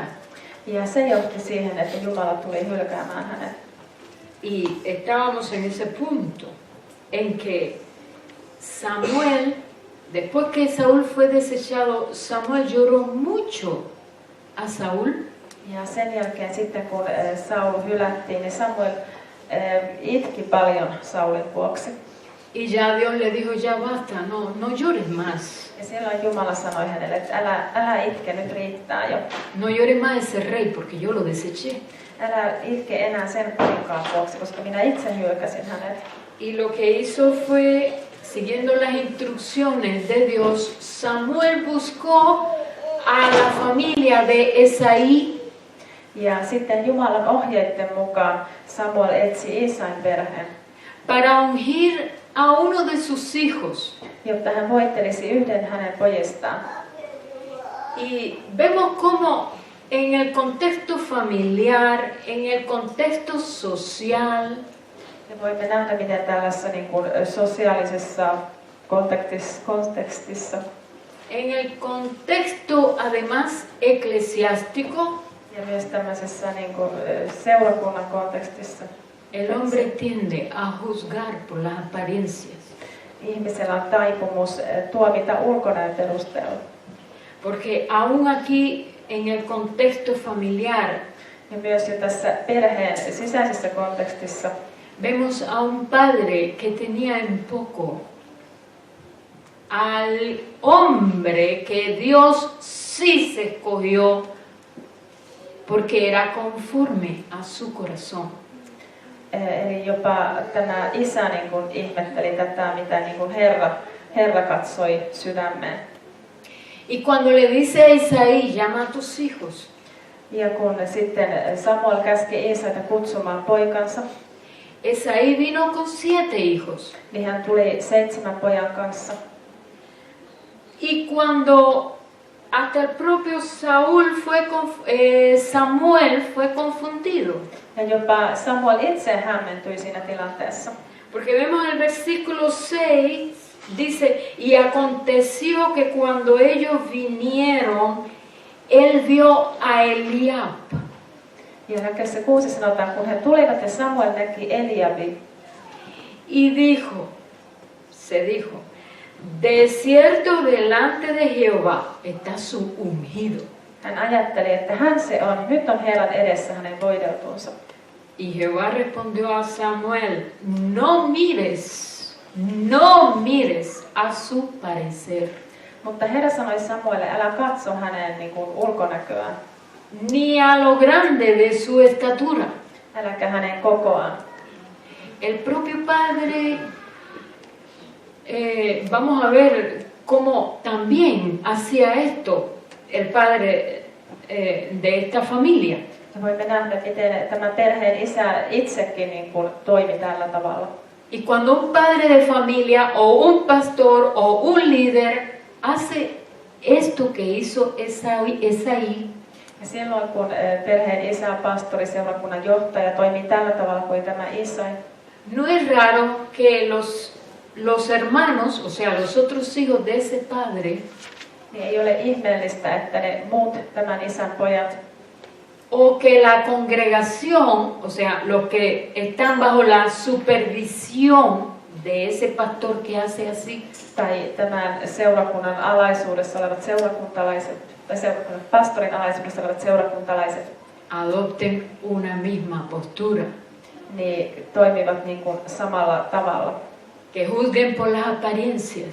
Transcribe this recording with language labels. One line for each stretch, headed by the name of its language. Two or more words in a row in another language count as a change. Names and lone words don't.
Finnish: Ja se johti siihen, että Jumala tuli hylkäämään hänet.
Spanish: Y estábamos en ese punto en que Samuel, después que Saúl fue desechado, Samuel lloró mucho a Saúl.
Finnish: Ja sen jälkeen sitten, kun Saul hylättiin, niin Samuel itki paljon Saulin vuoksi.
Spanish: Y ya Dios le dijo, ya basta, no llores más.
Finnish: Ja silloin Jumala sanoi hänelle, että älä itke, nyt riittää jo.
Spanish: No llores más ese rey porque yo lo deseché.
Finnish: Älä itke enää sen kuninkaan vuoksi, koska minä itse hylkäsin hänet.
Spanish: Y lo que hizo fue, siguiendo las instrucciones de Dios, Samuel buscó a la familia de Esaí.
Finnish: Ja sitten Jumalan ohjeiden mukaan Samuel etsi Isain perheen,
Spanish: para ungir a uno de sus hijos.
Finnish: jotta hän voittelisi yhden hänen pojistaan.
Spanish: Y vemos cómo en el contexto familiar, en el contexto social,
Finnish: Ja voimme nähdä, miten tällaisessa niin kuin sosiaalisessa kontekstissa
Spanish: en el contexto además eclesiástico,
Finnish: ja myös tämmöisessä niin kuin seurakunnan kontekstissa
Spanish: el hombre tiende a juzgar por las apariencias.
Finnish: ihmisellä on taipumus tuomita ulkonäön perusteella.
Spanish: Porque aún aquí en el contexto familiar
Finnish: Ja myös jo tässä perheen sisäisessä kontekstissa
Spanish: vemos a un padre que tenía en poco al hombre que Dios sí se escogió porque era conforme a su corazón.
Finnish: Eli jopa tämä isä niin kuin ihmetteli tätä, mitä niin kuin Herra katsoi sydämeen.
Spanish: Y cuando le dice a Isaí, llama a tus hijos,
Finnish: Ja kun sitten Samuel käski Iisaita kutsumaan poikansa,
Spanish: Esaí vino con 7 hijos.
Finnish: niin hän tuli 7 pojan kanssa.
Spanish: Y cuando hasta el propio Samuel fue confundido.
Finnish: Ja jopa Samuel itse hämmentyi siinä tilanteessa.
Spanish: Porque vemos el versículo 6, dice, y aconteció que cuando ellos vinieron, él vio a Eliab.
Finnish: Ja jakeessa 6 sanotaan, kun he tulivat ja Samuel näki Eliabin.
Spanish: Y se dijo, de cierto delante de Jehová está su ungido.
Finnish: Hän ajatteli, että hän se on, nyt on Herran edessä hänen voideltunsa.
Spanish: Y Jehová respondió a Samuel, no mires a su parecer,
Finnish: Mutta Herra sanoi Samuelille, älä katso hänen niin kuin ulkonäköään,
Spanish: ni a lo grande de su estatura.
Finnish: äläkä hänen kokoaan.
Spanish: El propio padre vamos a ver cómo también hacía esto el padre de esta familia.
Finnish: Ja voimme nähdä, miten tämä perheen isä itsekin niin kuin toimi tällä tavalla.
Spanish: Y cuando un padre de familia o un pastor o un líder hace esto que hizo Esaí,
Finnish: Ja silloin kun perheen isä, pastori, seurakunnan johtaja toimii tällä tavalla kuin tämä Isai,
Spanish: no es raro que los hermanos, o sea, los otros hijos de ese padre,
Finnish: niin ei ole ihmeellistä, että ne muut tämän isän pojat
Spanish: o que la congregación, o sea, los que están bajo la supervisión de ese pastor que hace así,
Finnish: tai tämän seurakunnan alaisuudessa olevat seurakuntalaiset, tai seurakunnan pastorin alaisuudessa olevat seurakuntalaiset,
Spanish: adopten una misma postura,
Finnish: niin toimivat niin kuin samalla tavalla.
Spanish: que juzguen por las apariencias